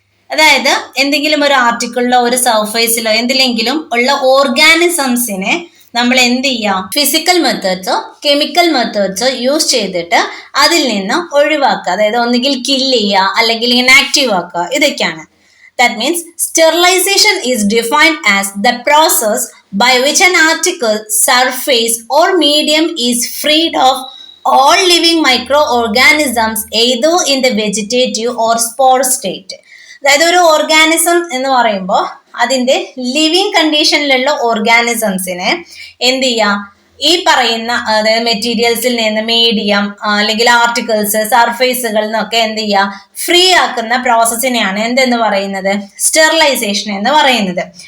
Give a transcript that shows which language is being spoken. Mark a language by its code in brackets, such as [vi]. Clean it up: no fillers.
[ml] അതായത് എന്തെങ്കിലും ഒരു ആർട്ടിക്കിളിലോ ഒരു സർഫേസിലോ എന്തിലെങ്കിലും ഉള്ള ഓർഗാനിസംസിനെ നമ്മൾ എന്ത് ചെയ്യാം? ഫിസിക്കൽ മെത്തേഡ്സോ കെമിക്കൽ മെത്തേഡ്സോ യൂസ് ചെയ്തിട്ട് അതിൽ നിന്ന് ഒഴിവാക്കുക. അതായത് ഒന്നുകിൽ കില്ല് ചെയ്യുക അല്ലെങ്കിൽ ഇനാക്റ്റീവ് ആക്കുക, ഇതൊക്കെയാണ്. [en] That means sterilization is defined as the process by which an article, surface or medium is freed of all living microorganisms either in the vegetative or spore state. [ml] അതായത് ഒരു ഓർഗാനിസം എന്ന് പറയുമ്പോൾ അതിൻ്റെ living കണ്ടീഷനിലുള്ള ഓർഗാനിസംസിനെ എന്ത് ചെയ്യാം? ഈ പറയുന്ന അതായത് മെറ്റീരിയൽസിൽ നിന്ന് മീഡിയം അല്ലെങ്കിൽ ആർട്ടിക്കിൾസ് സർഫേസുകളിൽ നിന്നൊക്കെ എന്ത് ചെയ്യുക? ഫ്രീ ആക്കുന്ന പ്രോസസ്സിനെയാണ് എന്തെന്ന് പറയുന്നത്? സ്റ്റെറിലൈസേഷൻ എന്ന് പറയുന്നത്.